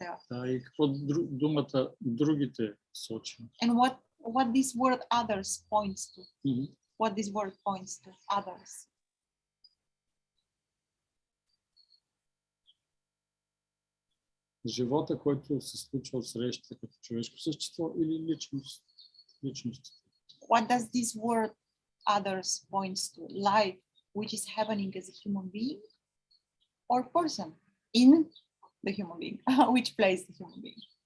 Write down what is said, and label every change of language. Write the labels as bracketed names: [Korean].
[Bulgarian] Да, и какво думата другите сочи? [English] And what this word others points to. What this word points to, others. [Bulgarian] Живота, който се случва от срещата като човешко същество или личност. [English] What does this word others points to? Life, which is happening as a human being or person in the human being, which plays the human being.